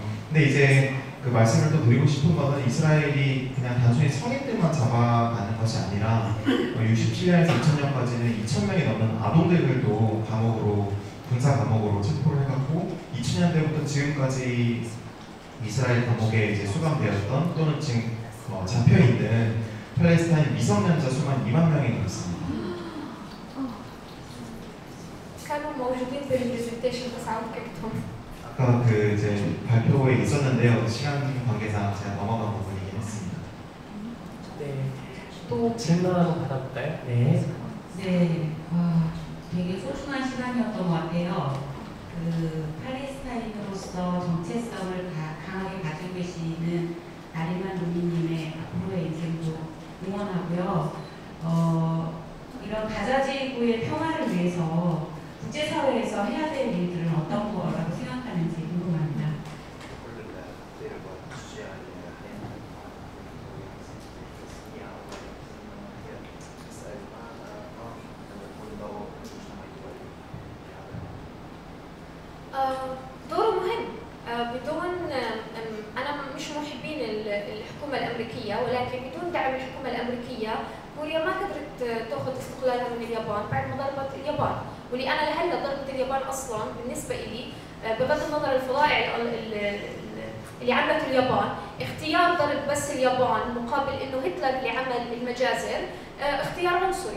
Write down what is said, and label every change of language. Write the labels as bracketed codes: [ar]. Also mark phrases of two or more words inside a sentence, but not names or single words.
[ko] 근데 이제 그 말씀을 또 드리고 싶은 것은 이스라엘이 그냥 단순히 성인들만 잡아가는 것이 아니라 67년에서 2000년까지는 2,000명이 넘는 아동들도 군사 감옥으로 체포를 해갖고 2000년대부터 지금까지 이스라엘 감옥에 이제 수감되었던 또는 지금 잡혀있는 팔레스타인 미성년자 수만 2만 명이 넘습니다. [ar] كانوا موجودين بالبرزنتيشن بس عودتهم. [ko] 아까 그 이제 발표에 있었는데요. 시간 관계상 제가 넘어간 부분이긴 했습니다. 네, 또 질문 한번 받아볼까요? 네. 네, 되게 소중한 시간이었던 것 같아요. 팔레스타인으로서 정체성을 강하게 가지고 계시는 나리만 루미님의 앞으로의 인생도 응원하고요. 이런 가자지구의 평화를 위해서 국제사회에서 해야 될 일들은 어떤 거라고 생각하는지 궁금합니다. [ar] دوره مهم. أنا مش محبين الحكومة الأمريكية، ولكن بدون دعم الحكومة الأمريكية كوريا ما قدرت تأخذ استقلالها من اليابان بعد ما ضربت اليابان، واللي أنا لهلا ضربت اليابان أصلا بالنسبة إلي بغض النظر الفظائع اللي عملته اليابان، اختيار ضرب بس اليابان مقابل إنه هتلر اللي عمل المجازر اختيار عنصري.